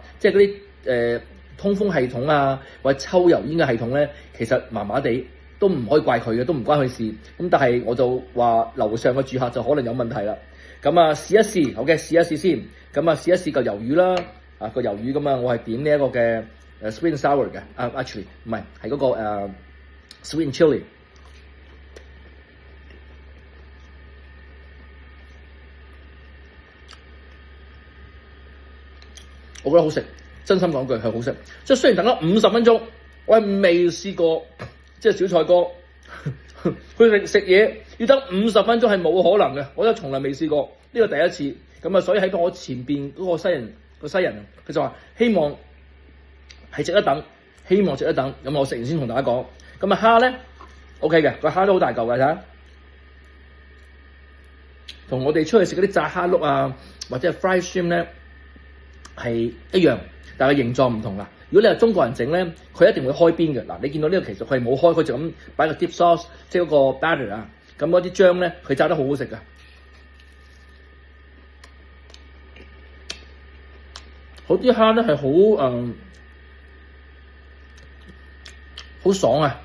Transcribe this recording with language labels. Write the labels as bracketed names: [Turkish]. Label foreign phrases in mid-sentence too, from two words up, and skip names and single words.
[Cantonese] 即係嗰啲通風系統啊，或者抽油煙嘅系統咧，其實麻麻地，都唔可以怪佢嘅，都唔關佢事。咁但係我就話樓上嘅住客就可能有問題啦。咁啊試一試，好嘅，試一試先。咁啊試一試嚿魷魚啦。個魷魚咁啊，我係點呢一個嘅 [English] sweet and sour [Cantonese] 嘅。actually 唔係，係嗰個 [English] sweet and chili。 [Cantonese] 我覺得好食，真心講句係好食。即係雖然等咗50分鐘，我係未試過即係小菜哥去食嘢要等50分鐘係冇可能嘅，我都從來未試過，呢個第一次。咁啊，所以喺我前邊嗰個西人，佢就話希望係值得等，希望值得等。咁我食完先同大家講。咁啊蝦咧 OK 嘅，個蝦都好大嚿嘅，睇下。同我哋出去食嗰啲炸蝦碌啊，或者係 [English] fried shrimp [Cantonese] 咧係一樣，但係形狀唔同啦。如果你係中國人整咧，佢一定會開邊嘅。嗱，你見到呢個其實佢係冇開，佢就咁擺個 [English] dip sauce， [Cantonese] 即係嗰個 batter 啊。咁嗰啲醬咧，佢炸得好好食㗎。好啲蝦咧係好爽啊！